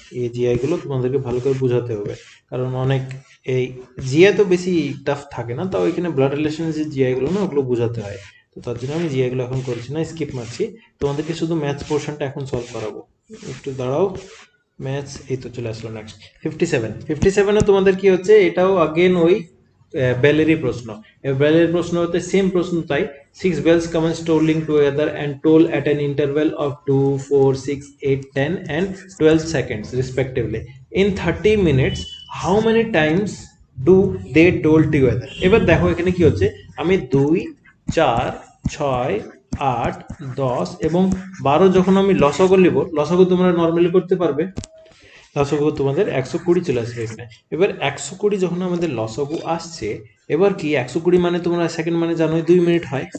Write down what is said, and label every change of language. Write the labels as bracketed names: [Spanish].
[Bangla] এই জিআই গুলো তোমাদেরকে ভালো করে বোঝাতে হবে, কারণ অনেক এই জিআই তো বেশি টাফ থাকে না, তাও এখানে ব্লাড রিলেশনের যে জিআই গুলো না, ওগুলো বোঝাতে হয়। তো তার জন্য আমি জিআই গুলো এখন করছি না, স্কিপ মারছি, তোমাদেরকে শুধু ম্যাথস পোর্শনটা এখন সলভ করাবো। একটু দাঁড়াও, ম্যাথস এই তো চলে আসলো। নেক্সট 57 তোমাদের কি হচ্ছে, এটাও আগেন ওই বেলেরই প্রশ্ন। বেলের প্রশ্ন হতে সেম প্রশ্ন, তাই [English] 6 bells come strolling together and toll at an interval of 2, 4, 6, 8, 10 and 12 seconds respectively in 30 minutes, how many times do they toll together? [Bangla] এবার দেখো এখানে কি হচ্ছে, আমি 2, 4, 6, 8, 10 এবং 12 যখন আমি লসাগু নিব, লসাগু তোমরা নর্মালি করতে পারবে, লসাগু তোমাদের 120 চলে আসবে এখানে। এবার 120 যখন আমাদের লসাগু আসছে, এবার কি 120 মানে তোমরা সেকেন্ড মানে জানোই 2 মিনিট হয়।